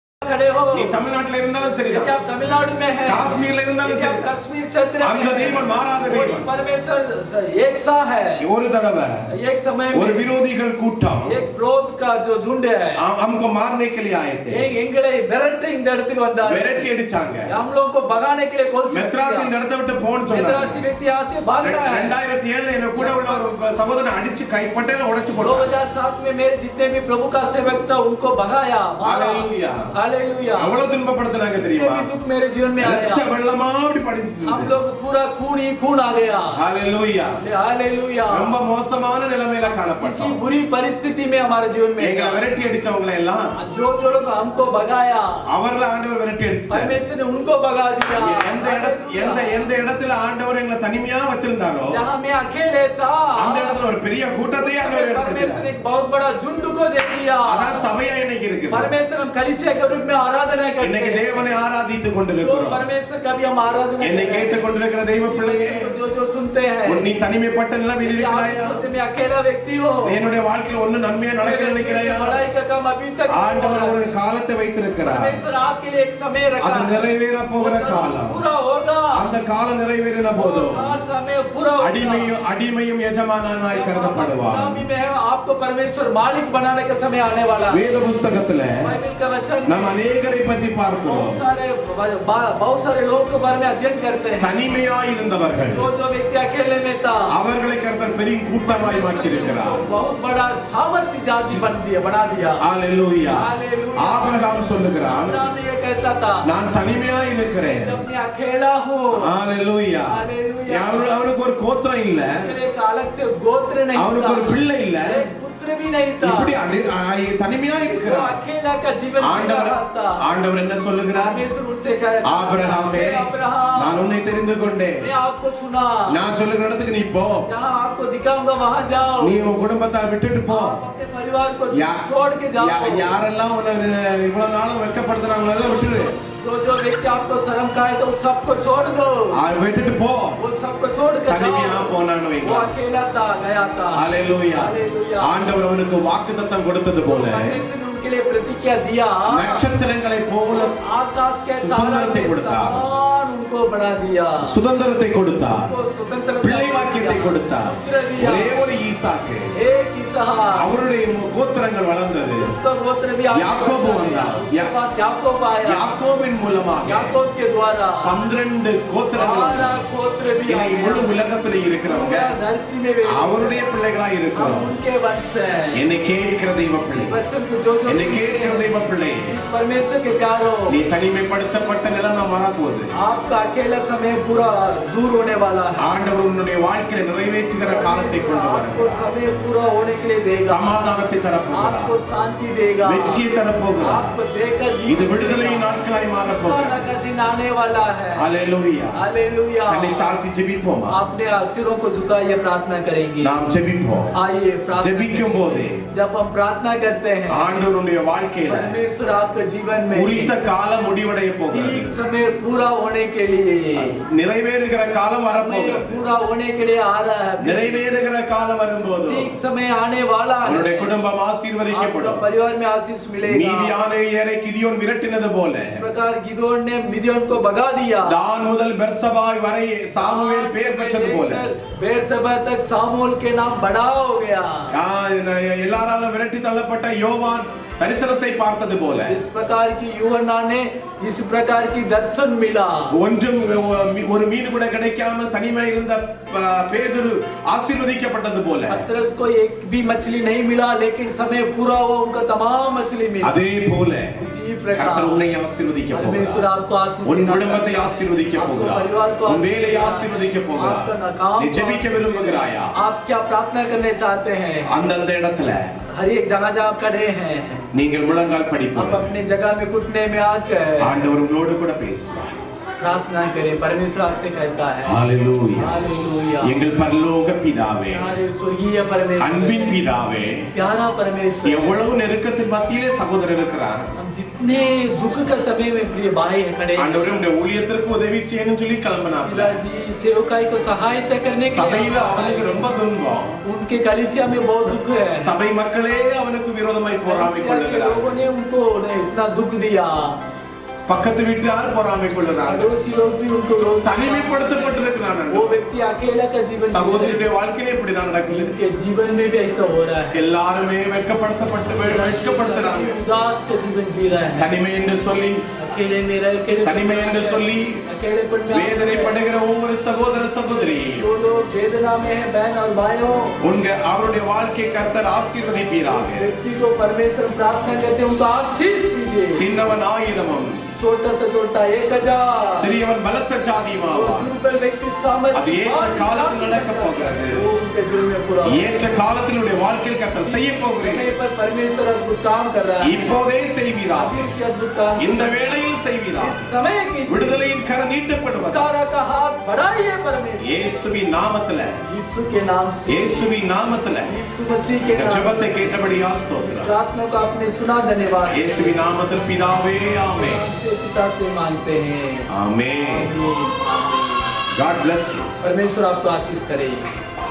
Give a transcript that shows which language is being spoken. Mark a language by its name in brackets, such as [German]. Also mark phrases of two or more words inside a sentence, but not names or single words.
[Hindi] खड़े हो, [Tamil] நீ தமிழ்நாட்டுல இருந்தாலும் [Hindi] यदि [Tamil] சரிதான், [Hindi] आप तमिलनाडु में हैं, [Tamil] காஷ்மீர்ல இருந்தாலும் [Hindi] यदि आप [Tamil] சரிதான், [Hindi] कश्मीर क्षेत्र [Tamil] அந்த [Hindi] में हैं, [Tamil] தேவன் மாறாத தேவன். [Hindi] परमेश्वर एक सा है। [Tamil] ஒரு தடவை [Hindi] एक समय [Tamil] ஒரு [Hindi] में [Tamil] விரோதிகள் கூட்டம் [Hindi] एक विरोध का जो झुंड है, हमको मारने के लिए आए थे, [Tamil] எங்களை விரட்ட இந்த இடத்துக்கு வந்தார், விரட்டி அடிச்சாங்க. [Hindi] हम लोगों को भगाने के लिए कोशिश [Tamil] மெத்ராஸ் இந்த [Hindi] किया। [Tamil] இடத்தை விட்டு போன்னு சொன்னாங்க. [Hindi] मेद्रासी व्यक्ति यहाँ से भाग रहा है। [Tamil] 2007 என்ன கூட உள்ள ஒரு சகோதரனை அடிச்சு கைப்பட்டையில உடைச்சு போட்டாங்க. [Hindi] 2007 में मेरे जितने भी प्रभु का सेवक था उनको भगाया, मारा। हालेलुया, हालेलुया। [Tamil] எவ்வளவு துன்பப்படுத்துறாங்க தெரியுமா? [Hindi] इतने भी दुख मेरे जीवन में आया, [Tamil] ரத்த வெள்ளமா அப்படி படிச்சிட்டு [Hindi] हम [Tamil] இருந்தது. [Hindi] लोग पूरा खून ही खून आ गया। हालेलुया, हालेलुया। [Tamil] ரொம்ப மோசமான நிலைமையில [Hindi] इसी [Tamil] காணப்பட்டோம். [Hindi] बुरी परिस्थिति में हमारे जीवन में [Tamil] எங்களை விரட்டி அடிச்சவங்களை எல்லாம் [Hindi] जो लोग हमको भगाया, [Tamil] அவர்களை ஆண்டவர் விரட்டி அடிச்சார். [Hindi] परमेश्वर ने उनको भगा दिया। [Tamil] எந்த இடத்துல ஆண்டவர் எங்களை தனிமையா வச்சிருந்தாரோ [Hindi] जहाँ मैं अकेले था, [Tamil] அந்த இடத்துல ஒரு பெரிய கூட்டத்தை ஆண்டவர் [Hindi] परमेश्वर [Tamil] ஏற்படுத்தினார். [Hindi] ने एक बहुत बड़ा झुंड को दे दिया। [Tamil] அதான் சபையா இன்னைக்கு இருக்குது. [Hindi] परमेश्वर हम कलीसिया के रूप में आराधना करते [Tamil] இன்னைக்கு [Hindi] हैं, [Tamil] தேவனை ஆராதித்துக் [Hindi] जो [Tamil] கொண்டிருக்கிறோம். [Hindi] परमेश्वर का भी हम आराधना [Tamil] என்னை [Hindi] करते हैं। [Tamil] கேட்டுக் கொண்டிருக்கிற தெய்வ பிள்ளையே, [Hindi] जो सुनते हैं, [Tamil] நீ தனிமைப்பட்ட நிலைமையில் [Hindi] यदि आप [Tamil] இருக்கிறாயா? [Hindi] सोचते मैं अकेला व्यक्ति हो, [Tamil] என்னுடைய வாழ்க்கையில் ஒண்ணு நன்மையா நடக்க நினைக்கிறாயா? [Hindi] बड़ाई का काम अभी तक नहीं [Tamil] ஆண்டவர் [Hindi] हुआ [Tamil] ஒரு [Hindi] है। [Tamil] காலத்தை வைத்திருக்கிறார். [Hindi] परमेश्वर आपके लिए एक समय रखा [Tamil] அது [Hindi] है, [Tamil] நிறைவேற போகிற காலம். [Hindi] पूरा होगा। [Tamil] அந்த காலம் நிறைவேறின போதும் [Hindi] काल समय पूरा होगा। [Tamil] அடிமையும் எஜமானாய் கருதப்படுவார். [Hindi] गुलामी में है, आपको परमेश्वर मालिक बनाने का समय आने वाला है। [Tamil] வேத புஸ்தகத்துல [Hindi] बाइबल का वचन [Tamil] நாம் அநேகரை பற்றி பார்க்கிறோம். [Hindi] बहुत सारे लोगों के बारे में अध्ययन करते हैं, [Tamil] தனிமையாய் இருந்தவர்கள், [Hindi] जो व्यक्ति अकेले में था, [Tamil] அவர்களை கர்த்தர் பெரிய கூட்டமாய் மாற்றியிருக்கிறார். [Hindi] बहुत बड़ा सामर्थ्य जाति बना दिया। [Tamil] ஹalleluya. [Hindi] हालेलुया। [Tamil] ஆபிரகாம் சொல்லுகிறான், [Hindi] अब्राहम ये कहता था, [Tamil] நான் தனிமையாய் இருக்கிறேன். [Hindi] जब मैं अकेला हूँ, [Tamil] ஹalleluya. [Hindi] हालेलुया। [Tamil] அவனுக்கு ஒரு கோத்திரம் இல்ல, [Hindi] उसके लिए एक अलग से गोत्र नहीं [Tamil] அவனுக்கு [Hindi] था, [Tamil] ஒரு பிள்ளை இல்ல, [Hindi] एक पुत्र भी नहीं था, [Tamil] இப்படி தனிமையாய் [Hindi] वो [Tamil] இருக்கிறார். [Hindi] अकेला का जीवन जी रहा था। [Tamil] ஆண்டவர் என்ன சொல்லுகிறார்? [Hindi] परमेश्वर उससे कहा, [Tamil] ஆபிரகாமே, [Hindi] अब्राहम, [Tamil] நான் உன்னை தெரிந்து கொண்டேன். [Hindi] मैं आपको चुना, [Tamil] நான் சொல்லுகிற இடத்துக்கு நீ போ. [Hindi] जहाँ आपको दिखाऊंगा वहाँ जाओ, [Tamil] நீ உன் குடும்பத்தார் விட்டுட்டு போ. [Hindi] आप अपने परिवार को [Tamil] யா- [Hindi] छोड़ के जाओ। [Tamil] யாரெல்லாம் உன்னை இவ்வளவு நாளும் வெட்கப்படுத்துறாங்களோ எல்லாம் விட்டுரு. [Hindi] जो व्यक्ति आपको शर्म खाए तो सबको छोड़ दो, [Tamil] விட்டுட்டு போ. [Hindi] वो सबको छोड़ कर [Tamil] தனிமையா [Hindi] जाओ। [Tamil] போனான்னு [Hindi] वो [Tamil] வைங்க. [Hindi] अकेला था, गया था। [Tamil] ஹalleluya. [Hindi] हालेलुया। [Tamil] ஆண்டவர் அவனுக்கு வாக்குத்தத்தம் கொடுத்தது போல [Hindi] परमेश्वर ने उनके लिए प्रतिज्ञा दिया, [Tamil] நட்சத்திரங்களை போல [Hindi] आकाश के तारा [Tamil] சுதந்திரத்தை [Hindi] के [Tamil] கொடுத்தார். [Hindi] समान उनको बना दिया, [Tamil] சுதந்திரத்தை கொடுத்தார். [Hindi] उनको स्वतंत्रता [Tamil] பிள்ளை வாக்கியத்தை [Hindi] दिया, [Tamil] கொடுத்தார். [Hindi] पुत्र दिया, [Tamil] ஒரே ஒரு ஈசாக்கு. [Hindi] एक इसहाक, [Tamil] அவருடைய கோத்திரங்கள் வளர்ந்தது. [Hindi] उसका गोत्र भी [Tamil] யாக்கோபு வந்தார். [Hindi] उसके बाद याकूब आया, [Tamil] யாக்கோபின் மூலமாக [Hindi] याकूब के द्वारा [Tamil] 12 கோத்திரங்கள் [Hindi] 12 गोत्र भी [Tamil] இன்னை [Hindi] आए। [Tamil] முழு உலகத்துல இருக்கிறவங்க [Hindi] पूरा धरती में वे [Tamil] அவருடைய பிள்ளைகளாய் [Hindi] हम [Tamil] இருக்கிறோம். [Hindi] उनके वंश हैं। [Tamil] என்னை கேட்கிற தெய்வ பிள்ளை, [Hindi] वचन को जो [Tamil] என்னை கேட்கிற தெய்வ பிள்ளை, [Hindi] इस परमेश्वर के प्यारो, [Tamil] நீ தனிமைப்படுத்தப்பட்ட நிலைமை மாறப்போகுது. [Hindi] आपका अकेला समय पूरा दूर होने वाला है। [Tamil] ஆண்டவர் உன்னுடைய வாழ்க்கையை நிறைவேற்றுகிற காலத்தை கொண்டு [Hindi] आपको [Tamil] வருகிறார். [Hindi] समय पूरा होने के लिए देगा, [Tamil] சமாதானத்தை தரப்போகிறார். [Hindi] आपको शांति देगा, [Tamil] வெற்றியை தரப்போகிறார். [Hindi] आपको जय का [Tamil] இது விடுதலை நாட்களாய் மாறப்போகிறது. [Hindi] का दिन आने वाला है। [Tamil] ஹalleluya. [Hindi] हालेलुया। [Tamil] தன்னை தாழ்த்தி ஜெபிப்போமா? [Hindi] अपने सिरों को झुकाइए, प्रार्थना करेंगे। [Tamil] நாம் ஜெபிப்போம். [Hindi] आइए प्रार्थना [Tamil] ஜெபிக்கும் [Hindi] करें। [Tamil] போது [Hindi] जब हम प्रार्थना करते हैं, [Tamil] ஆண்டவருடைய வாழ்க்கையில [Hindi] परमेश्वर आपके जीवन में [Tamil] குறித்த காலம் முடிவடைய போகிறது. [Hindi] ठीक समय पूरा होने के लिए, [Tamil] நிறைவேறுகிற காலம் [Hindi] समय [Tamil] வரப்போகிறது. [Hindi] पूरा होने के लिए आ रहा है। [Tamil] நிறைவேறுகிற காலம் வரும்போது [Hindi] ठीक समय आने वाला है। [Tamil] உன்னுடைய குடும்பம் [Hindi] आपका [Tamil] ஆசீர்வதிக்கப்படும். [Hindi] परिवार में आशीष मिलेगा। [Tamil] மீதியானேயரை கிதியோன் விரட்டினது போல [Hindi] इस प्रकार गिदोन ने मिदियन को भगा दिया, [Tamil] தான் முதல் பெர்சபாய் வரை சாமுவேல் பெயர் பெற்றது போல [Hindi] बेरशेबा तक सामूएल के नाम बड़ा हो गया। [Tamil] எல்லாராலும் விரட்டி தள்ளப்பட்ட யோவான் தரிசனத்தை பார்த்தது போல [Hindi] इस प्रकार की यूहन्ना ने इस प्रकार की दर्शन मिला। [Tamil] ஒன்றும் ஒரு மீன் கூட கிடைக்காம தனிமை இருந்த பேதுரு ஆசீர்வதிக்கப்பட்டது போல [Hindi] पतरस को एक भी मछली नहीं मिला, लेकिन समय पूरा हुआ उनका तमाम मछली मिला। [Tamil] அதே போல [Hindi] इसी प्रकार [Tamil] கர்த்தர் உன்னை ஆசீர்வதிக்க [Hindi] परमेश्वर [Tamil] போகிறார். [Hindi] आपको आशीष [Tamil] உன் [Hindi] देना [Tamil] குடும்பத்தை [Hindi] चाहता है। [Tamil] ஆசீர்வதிக்க [Hindi] आपको [Tamil] போகிறார். [Hindi] परिवार को [Tamil] உன் வேலையை [Hindi] आशीष [Tamil] ஆசீர்வதிக்க [Hindi] देना, [Tamil] போகிறார். [Hindi] आपका काम [Tamil] நீ [Hindi] को [Tamil] ஜெபிக்க [Hindi] आशीष [Tamil] விரும்புகிறாயா? [Hindi] देना। आप क्या प्रार्थना करने चाहते हैं? [Tamil] அந்தந்த இடத்துல [Hindi] हर एक जगह जहाँ आप खड़े हैं, [Tamil] நீங்கள் முழங்கால் [Hindi] आप [Tamil] படிப்போம். [Hindi] अपनी जगह में घुटने में आकर [Tamil] ஆண்டவர் உங்களோடு கூட பேசுவார். [Hindi] प्रार्थना करें, परमेश्वर आपसे कहता है। [Tamil] ஹalleluya. [Hindi] हालेलुया। [Tamil] எங்கள் பரலோக பிதாவே, [Hindi] हमारे स्वर्गीय परमेश्वर, [Tamil] அன்பின் பிதாவே, [Hindi] प्यारा परमेश्वर, [Tamil] எவ்வளவு நெருக்கத்தின் மத்தியிலே சகோதரர் இருக்கிறார். [Hindi] हम जितने दुख का समय में प्रिय भाई है खड़े, [Tamil] ஆண்டவரே உம்முடைய ஊழியத்திற்கு உதவி செய்யணும்னு சொல்லி கிளம்பினார். [Hindi] पिताजी सेवकाई को सहायता करने के [Tamil] சபையில [Hindi] लिए [Tamil] அவனுக்கு ரொம்ப துன்பம். [Hindi] उनके कलीसिया में बहुत दुख है। [Tamil] சபை மக்களே அவனுக்கு விரோதமாய் போராடிக் [Hindi] कलीसिया के [Tamil] கொள்ளுகிறார். [Hindi] लोगों ने उनको इतना दुख दिया, [Tamil] பக்கத்து வீட்டார் போராடிக் கொள்ளுகிறார்கள். [Hindi] पड़ोसी लोग भी उनको विरोध, [Tamil] தனிமைப்படுத்தப்பட்டிருக்கிறான். [Hindi] वो व्यक्ति अकेला का जीवन जी रहे [Tamil] சகோதரருடைய வாழ்க்கையில இப்படிதான் [Hindi] हैं। [Tamil] நடக்குது. [Hindi] उनके जीवन में भी ऐसा हो रहा है, [Tamil] எல்லாருமே வெட்கப்படுத்துறாங்க. [Hindi] उदास का जीवन जी रहा है, [Tamil] தனிமை என்று சொல்லி, [Hindi] अकेले में रह [Tamil] தனிமை என்று சொல்லி [Hindi] अकेलेपन में [Tamil] வேதனைப்படுகிற ஒவ்வொரு சகோதர சகோதரி, [Hindi] जो लोग वेदना में है, बहन और भाइयों, [Tamil] அவருடைய வாழ்க்கை கர்த்தர் ஆசீர்வதிப்பீராக. [Hindi] उस व्यक्ति को परमेश्वर प्रार्थना करते हैं, उनको आशीष दीजिए। [Tamil] சின்னவன் 1000 [Hindi] छोटा से छोटा 1000, [Tamil] சிறியவன் பலத்த ஜாதியுமாவான். [Hindi] दुर्बल व्यक्ति सामर्थ्य, [Tamil] அது ஏற்ற காலத்தில் நடக்க போகிறது. [Hindi] वो उनके दिल में पूरा [Tamil] ஏற்ற காலத்தில் உடைய வாழ்க்கையில் கர்த்தர் செய்ய போகிறேன். [Hindi] समय पर परमेश्वर अद्भुत काम कर रहा है, [Tamil] இப்போதே செய்வீராக. [Hindi] अभी से अद्भुत काम [Tamil] இந்த வேளையில் செய்வீராக. [Hindi] इस समय की [Tamil] விடுதலையின் கரம் நீட்டப்படுவது [Hindi] तारा का हाथ बढ़ाइए परमेश्वर, [Tamil] இயேசுவின் நாமத்துல, [Hindi] यीशु के नाम से, [Tamil] இயேசுவின் நாமத்துல [Hindi] यीशु मसीह के [Tamil] இந்த [Hindi] नाम [Tamil] ஜெபத்தை கேட்டபடியால் ஸ்தோத்திரம். [Hindi] प्रार्थना को आपने सुना, धन्यवाद। [Tamil] இயேசுவின் நாமத்தில் பிதாவே ஆமென். [Hindi] से पिता से मांगते हैं, [Tamil] ஆமென். [Hindi] आमीन, आमीन। [English] God bless you. [Hindi] परमेश्वर आपको आशीष करे।